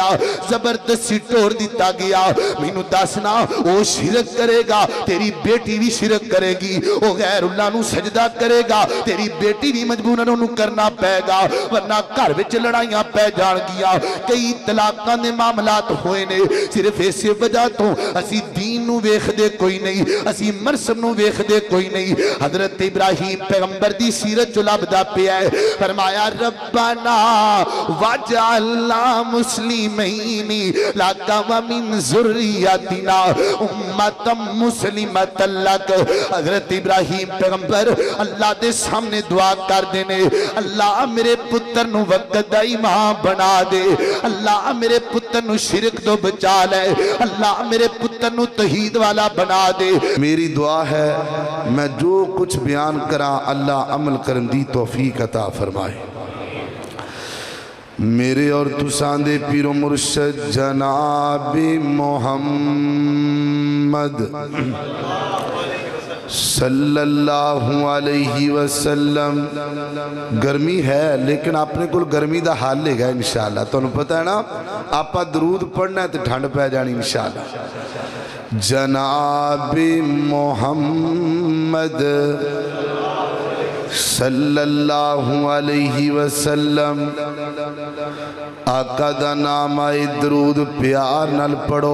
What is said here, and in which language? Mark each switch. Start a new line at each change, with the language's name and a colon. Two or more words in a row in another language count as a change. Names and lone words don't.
Punjabi: زبردستی توڑ دتا گیا مینوں دسنا وہ شرک کرے گا تیری بیٹی بھی شرک کرے گی وہ غیراللہ نوں سجدہ کرے گا تیری بیٹی بھی مجبوراً انہوں نے کرنا پے گا ورنہ گھر وچ لڑائیاں پے جانگیاں کئی طلاقاں دے معاملات ہوئے نے صرف اس وجہ توں اسی دین نوں ویکھدے کوئی نہیں اسی مرسم نوں ویکھدے کوئی نہیں حضرت ابراہیم پیغمبر دی سیرت جو لبھدا پیا ہے فرمایا
Arabic: ربنا واجعلنا مسلمين لك ومن ذريتنا أمة مسلمة لك
Punjabi: حضرت ابراہیم پیغمبر اللہ دے سامنے دعا کر دینے اللہ میرے پتر نوں وقت دا امام بنا دے اللہ میرے پتر نوں شرک توں بچا لے اللہ میرے پتر نوں توحید والا بنا دے. میری دعا ہے میں جو کچھ بیان کراں اللہ عمل کرن دی توفیق عطا فرمائے. میرے اور تساں دے پیر و مرشد جنابِ محمد
Arabic: صلى الله عليه وسلم
Urdu: گرمی ہے لیکن اپنے کو گرمی کا حل ہے ان شاء اللہ
Punjabi: تہانوں پتا ہے نا آپاں درود پڑھنا تو ٹھنڈ پے جانی ان شاء اللہ. جنابِ محمد
Arabic: صلى الله عليه وسلم
Punjabi: آقا دا نام آئے درود پیار نال پڑھو.